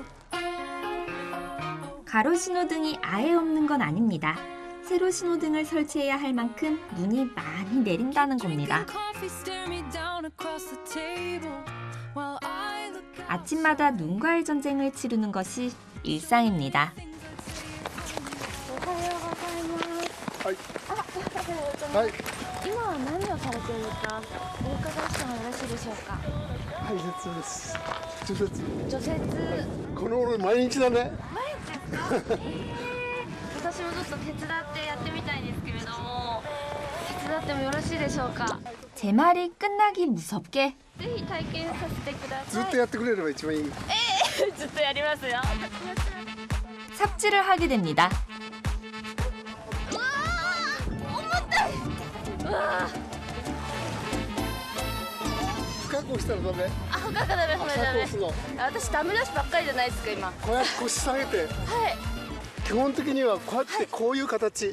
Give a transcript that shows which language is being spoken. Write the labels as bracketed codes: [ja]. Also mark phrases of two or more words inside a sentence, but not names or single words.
[ko] 가로 신호등이 아예 없는 건 아닙니다. 세로 신호등을 설치해야 할 만큼 눈이 많이 내린다는 겁니다. 아침마다 눈과의 전쟁을 치르는 것이 일상입니다. [ja] はい。今は何をされているかお伺いしてもよろしいでしょうか。配列です。除雪。除雪。この俺毎日だね。毎日ですか？私もちょっと手伝ってやってみたいんですけれども、手伝ってもよろしいでしょうか。 [ko] 제 말이 끝나기 무섭게 [ja] ぜひ体験させてください。ずっとやってくれれば一番いい。ずっとやりますよ。 [ko] 삽질을 하게 됩니다. [ja] 深く押したらダメ。あ、深くダメ、これダメ。深く押すの。私ダメ出しばっかりじゃないですか今。こうやって腰下げて。はい。基本的にはこうやってこういう形。